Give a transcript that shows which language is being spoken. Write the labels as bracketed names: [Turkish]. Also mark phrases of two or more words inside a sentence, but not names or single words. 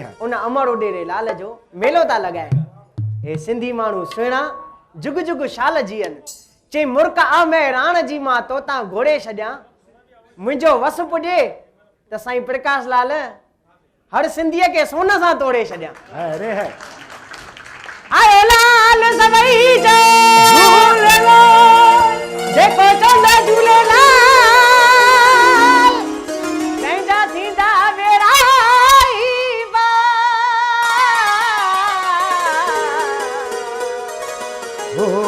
[Sindhi] उन अमर उॾेरे लाल जो मेलो था लॻाए। हे सिंधी माण्हू सुहिणा जुग जुग शाल जीअनि, चई मुर्क आ मैं राण जी मां तोता घोड़े छॾियां, मुंहिंजो वस पुॼे त साईं प्रकाश लाल हर सिंधीअ खे सोन सां तोड़े छॾियां। अरे है आए लाल सभई झूलेलाल, जेको चवंदा झूलेलाल तंहिंजा थींदा बेड़ा ई पार।